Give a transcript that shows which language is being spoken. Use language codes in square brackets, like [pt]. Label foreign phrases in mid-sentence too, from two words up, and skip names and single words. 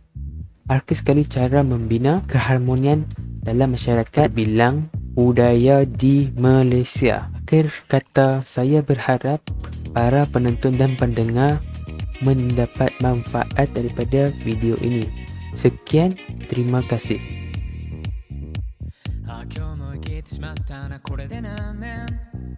[ms] Ada sekali cara membina keharmonian dalam masyarakat bilang budaya di Malaysia. Akhir kata, saya berharap para penonton dan pendengar mendapat manfaat daripada video ini. Sekian, terima kasih. [ja] 今日も生きてしまったなこれで何年